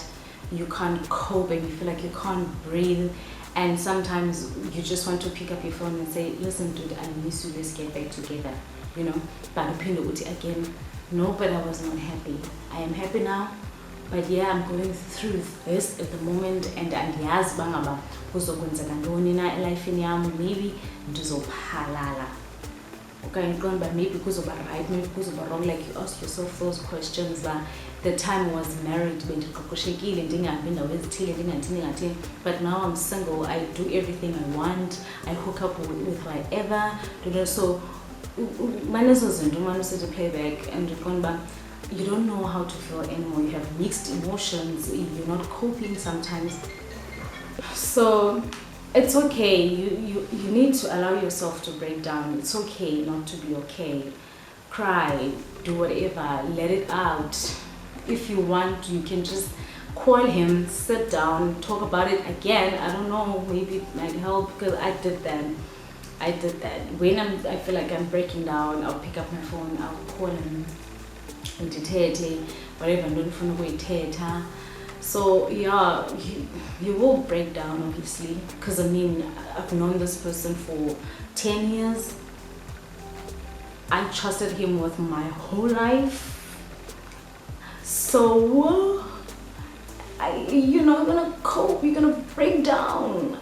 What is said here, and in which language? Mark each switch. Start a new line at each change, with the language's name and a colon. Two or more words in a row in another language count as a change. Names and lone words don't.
English: You can't cope and you feel like you can't breathe. And sometimes you just want to pick up your phone and say, listen dude, I miss you, let's get back together, you know. But again, no, but I was not happy. I am happy now. But yeah, I'm going through this at the moment, and
Xhosa: andiyazi bangaba kuzokwenzeka ntoni na elifeni yami. Maybe ndizophalala okanye iqonda uba maybe kuzoba right, maybe kuzoba wrong.
English: Like, you ask yourself those questions. But the time I was married,
Xhosa: bendiqoqoshekile, ndingahambi indawo ezithile, ndingathini.
English: But now I'm single, I do everything I want, I hook up with whoever. So
Xhosa: manezo zinto umane usithi playback
English: and
Xhosa: ndiqonda uba
English: you don't know how to feel anymore. You have mixed emotions, you're not coping sometimes. So it's okay, you need to allow yourself to break down. It's okay not to be okay. Cry, do whatever, let it out. If you want, you can just call him, sit down, talk about it again. I don't know, maybe it might help, because I did that. When I feel like I'm breaking down, I'll pick up my phone, I'll call him, whatever,
Xhosa: ndifuna ukuyithetha.
English: So yeah, you will break down obviously, because I mean I've known this person for 10 years. I trusted him with my whole life. So you're not gonna cope, you're gonna break down.